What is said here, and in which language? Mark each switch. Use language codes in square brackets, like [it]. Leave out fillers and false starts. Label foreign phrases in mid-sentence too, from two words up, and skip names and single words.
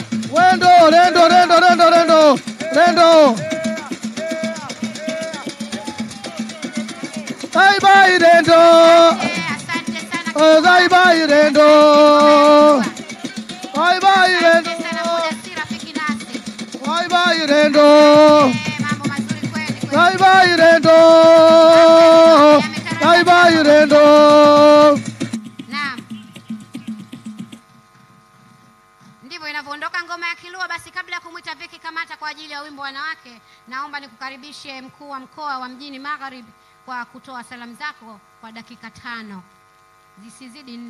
[sw] Rendo. Bye Rendo. Bye Rendo. Bye Rendo. Bye Rendo. Bye Rendo. Bye Rendo. Naam. Ndivyo inavyoondoka ngoma ya Kilua. Basi kabla ya kumwita Viki Kamata kwa ajili ya wimbo wanawake, naomba nikukaribishe mkuu wa mkoa wa Mjini Magharibi kwa kutoa salamu zako kwa dakika 5 zisizidi 4.